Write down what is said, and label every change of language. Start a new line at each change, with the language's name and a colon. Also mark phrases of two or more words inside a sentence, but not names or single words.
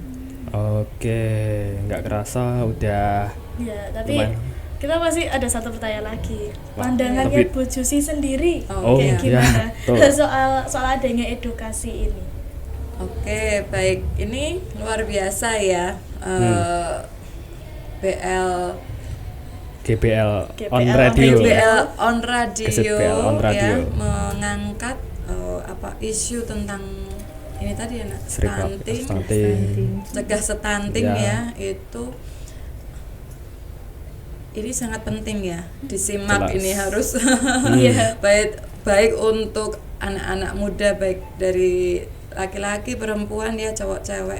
Indonesian: Oke, nggak kerasa udah. Ya, tapi kita masih ada satu pertanyaan lagi. Pandangannya Lebih. Bu Jusi sendiri iya, kayak gimana betul. soal adanya edukasi ini? Oke, baik. Ini luar biasa ya. GBL GBL
English: on radio. GBL on radio, GBL on radio.
Indonesian: ya, mengangkat isu tentang ini tadi ya, stunting, cegah stunting ya, itu ini sangat penting ya, disimak. Jelas. Ini harus baik untuk anak-anak muda, baik dari laki-laki, perempuan ya, cowok, cewek.